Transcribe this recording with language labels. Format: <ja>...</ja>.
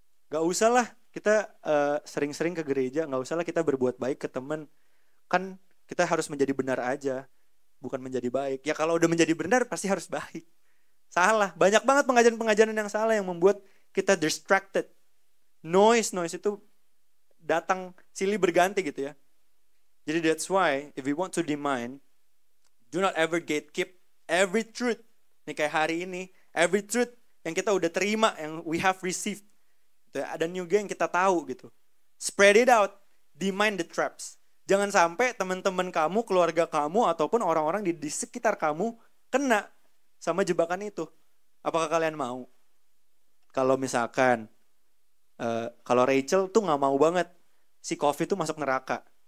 <id>Gak usah lah kita sering-sering ke gereja, gak usah lah kita berbuat baik ke teman. Kan kita harus menjadi benar aja, bukan menjadi baik. Ya kalau udah menjadi benar pasti harus baik. Salah, banyak banget pengajaran-pengajaran yang salah yang membuat kita distracted. Noise itu datang silih berganti gitu ya.</id> <en>Jadi that's why if we want to demand, do not ever gatekeep every truth.</en> <id>Nih kayak hari ini,</id> <en>every truth</en> <id>yang kita udah terima, yang</id> <en>we have received.</en> <id>Gitu ya. Ada juga yang kita tahu gitu.</id> <en>Spread it out, demand the traps.</en> <id>Jangan sampai teman-teman kamu, keluarga kamu, ataupun orang-orang di sekitar kamu kena sama jebakan itu. Apakah kalian mau? Kalau misalkan, kalau Rachel tuh gak mau banget si Coffee tuh masuk neraka.</id>